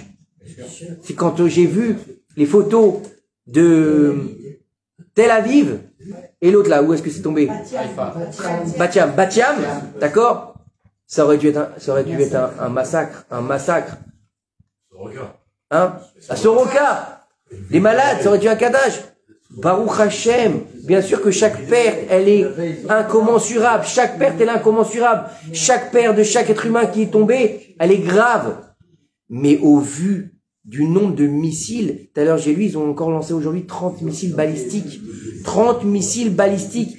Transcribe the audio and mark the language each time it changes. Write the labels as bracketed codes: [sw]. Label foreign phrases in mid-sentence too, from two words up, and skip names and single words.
[fr] C'est quand j'ai vu les photos de Tel Aviv et l'autre là, où est-ce que c'est tombé? Batiam, d'accord? Ça aurait dû être un massacre, hein? À Soroka, les malades, ça aurait dû être un cadage. [he] ברוך השם, [fr] bien sûr que chaque perte, elle est incommensurable. Chaque perte, elle est incommensurable. Chaque perte de chaque être humain qui est tombé, elle est grave. Mais au vu du nombre de missiles, tout à l'heure j'ai lu, ils ont encore lancé aujourd'hui 30 missiles balistiques. 30 missiles balistiques.